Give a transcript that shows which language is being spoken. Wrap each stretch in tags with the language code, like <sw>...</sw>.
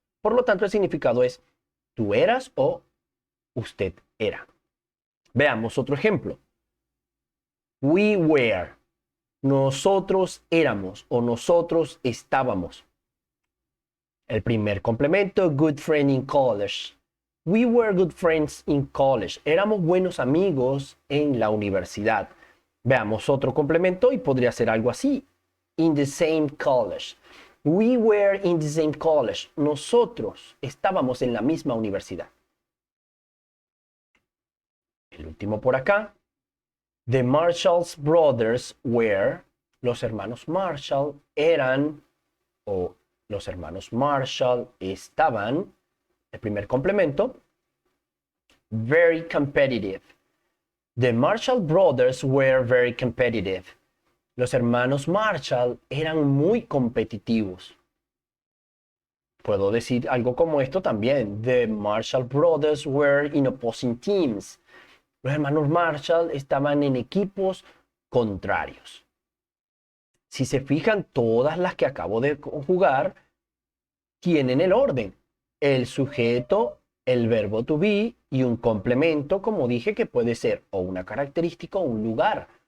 <es>Por lo tanto, el significado es tú eras o usted era. Veamos otro ejemplo.</es> <en>We were.</en> <es>Nosotros éramos o nosotros estábamos. El primer complemento,</es> <en>good friend in college. We were good friends in college.</en> <es>Éramos buenos amigos en la universidad. Veamos otro complemento y podría ser algo así.</es> <en>In the same college. We were in the same college.</en> <es>Nosotros estábamos en la misma universidad. El último por acá.</es> <en>The Marshall Brothers were.</en> <es>Los hermanos Marshall eran o los hermanos Marshall estaban. El primer complemento.</es> <en>Very competitive. The Marshall Brothers were very competitive.</en> <es>Los hermanos Marshall eran muy competitivos. Puedo decir algo como esto también.</es> <en>The Marshall Brothers were in opposing teams.</en> <es>Los hermanos Marshall estaban en equipos contrarios. Si se fijan, todas las que acabo de conjugar tienen el orden. El sujeto, el verbo to be y un complemento, como dije, que puede ser o una característica o un lugar.</es>